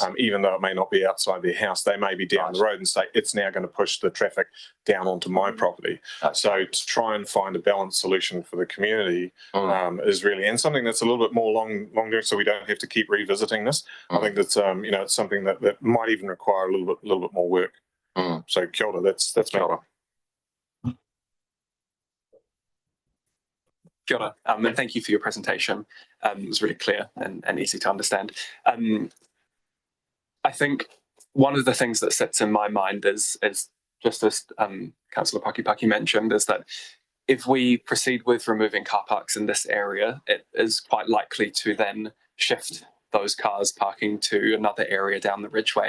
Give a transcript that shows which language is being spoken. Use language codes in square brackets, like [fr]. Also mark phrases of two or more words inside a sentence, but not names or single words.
[en] Even though it may not be outside their house, they may be down the road and say, it's now going to push the traffic down onto my property. So to try and find a balanced solution for the community is really, and something that's a little bit more long term, so we don't have to keep revisiting this. I think that's it's something that might even require a little bit more work. So [mi] kia ora, [en] that's me. [mi] Kia ora, [en] and thank you for your presentation. It was really clear and easy to understand. I think one of the things that sits in my mind is just as Councillor Pakipaki mentioned, is that if we proceed with removing car parks in this area, it is quite likely to then shift those cars parking to another area down the Ridgeway.